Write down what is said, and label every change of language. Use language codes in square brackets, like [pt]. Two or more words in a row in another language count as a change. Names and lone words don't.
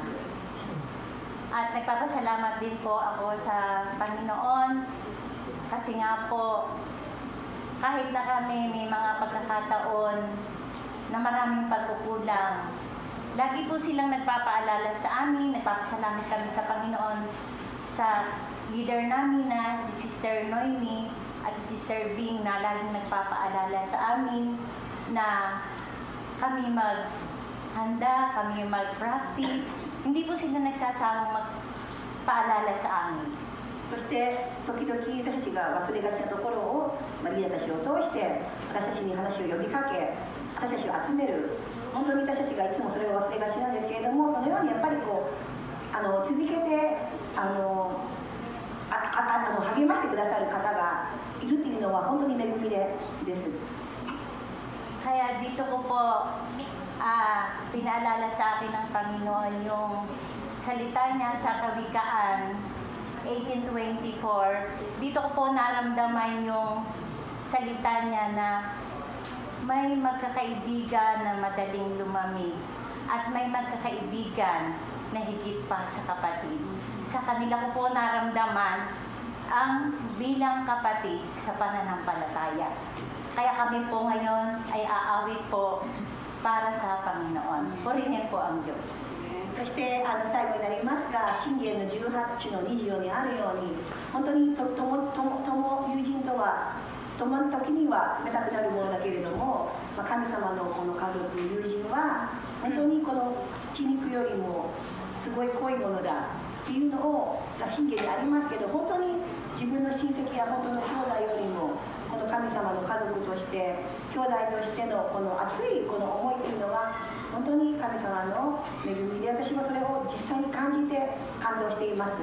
[tl] At nagpapasalamat din po ako sa Panginoon kasi nga po kahit na kami may mga pagkakataon na maraming pagkukulang, lagi po silang nagpapaalala sa amin, nagpapasalamat kami sa Panginoon sa leader namin na si Sister Noemi at si Sister Bing na laging nagpapaalala sa amin na kami maghanda, kami mag-practice. Hindi po sila nagsasawang magpaalala sa amin. [ja] そして時々私たちが忘れがちなところをリーダーたちを通して私たちに話を呼びかけ、私たちを集める。本当に私たちがいつもそれを忘れがちなんですけれども、そのようにやっぱり続けて励ましてくださる方がいるっていうのは本当に恵みです。 [tl] Kaya dito ko po pinaalala sa akin ng Panginoon yung salita niya sa Kawikaan 18:24. Dito ko po naramdaman yung salita niya na may magkakaibigan na madaling lumamig at may magkakaibigan na higit pa sa kapatid. Sa kanila ko po naramdaman ang bilang kapatid sa pananampalataya. Kaya kami po ngayon ay aawit po para sa Panginoon. Purihin po ang Diyos. [ja] そして最後になりますが、箴言の18の24にあるように、本当に友人とは共の時には冷たくなるものだけれども、神様のこの家族、友人は本当にこの血肉よりもすごい濃いものだっていうのを箴言でありますけど、本当に自分の親戚や本当の兄弟よりもこの神様の家族として兄弟としてのこの熱いこの思いというのは本当に神様の恵みで、私はそれを実際に感じて感動しています。